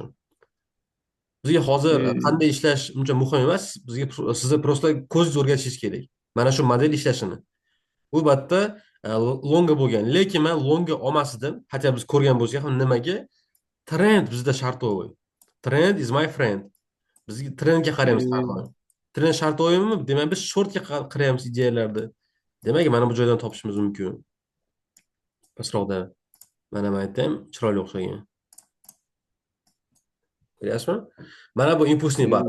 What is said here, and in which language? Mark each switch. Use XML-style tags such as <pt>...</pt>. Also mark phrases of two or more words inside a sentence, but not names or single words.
<uz>Bizga hozir Hmm. qanday ishlash uncha muhim emas. Sizni просто ko'zingiz o'rgatishingiz kerak. Mana shu model ishlashini. Bu batda longa bo'lgan. Lekin men longa olmas edim. Hatto biz ko'rgan bo'lsak ham nimaga? Trend bizda shartovoy.</uz> <en>Trend is my friend.</en> <uz>Biz trendga qaraymiz har Hmm. doim. Trend shartovoymi? Demak biz shortga qaraymiz ideyalarda. Demak mana bu joydan topishimiz mumkin. Pastroqda. Mana men aytdim, chiroyli o'xshagan. Ko'ryapsizmi? Mana bu impulsniy bar</uz>